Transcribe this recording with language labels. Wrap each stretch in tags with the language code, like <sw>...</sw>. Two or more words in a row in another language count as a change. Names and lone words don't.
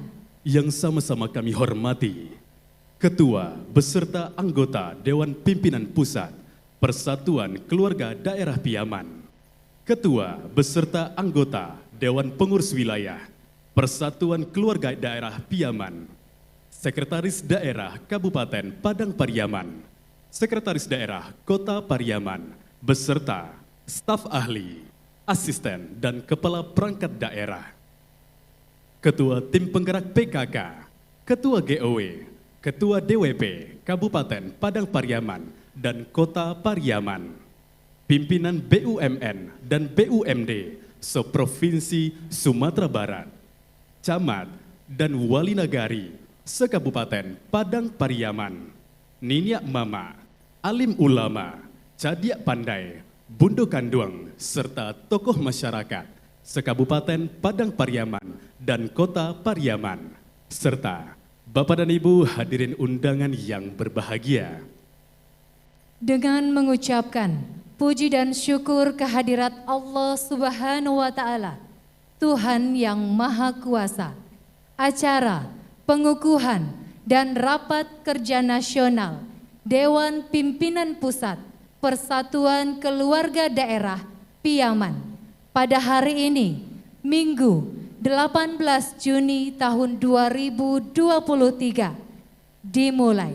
<id>Yang sama-sama kami hormati, Ketua beserta anggota Dewan Pimpinan Pusat Persatuan Keluarga Daerah Piaman, Ketua beserta anggota Dewan Pengurus Wilayah Persatuan Keluarga Daerah Piaman, Sekretaris Daerah Kabupaten Padang Pariaman, Sekretaris Daerah Kota Pariaman, beserta staf ahli, asisten, dan kepala perangkat daerah. Ketua Tim Penggerak PKK, Ketua GOW, Ketua DWP Kabupaten Padang Pariaman dan Kota Pariaman, pimpinan BUMN dan BUMD seprovinsi Sumatera Barat, camat dan wali nagari sekabupaten Padang Pariaman,</id> <min>Niniak Mama,</min> <id>alim ulama,</id> <min>cadiak pandai, bundo kanduang,</min> <id>serta tokoh masyarakat sekabupaten Padang Pariaman dan Kota Pariaman, serta Bapak dan Ibu hadirin undangan yang berbahagia. Dengan mengucapkan puji dan syukur kehadirat Allah</id> <ar>سبحانه وتعالى,</ar> <id>Tuhan yang Maha Kuasa, acara pengukuhan dan rapat kerja nasional Dewan Pimpinan Pusat Persatuan Keluarga Daerah Piaman pada hari ini, Minggu 18 Juni tahun 2023, dimulai.</id>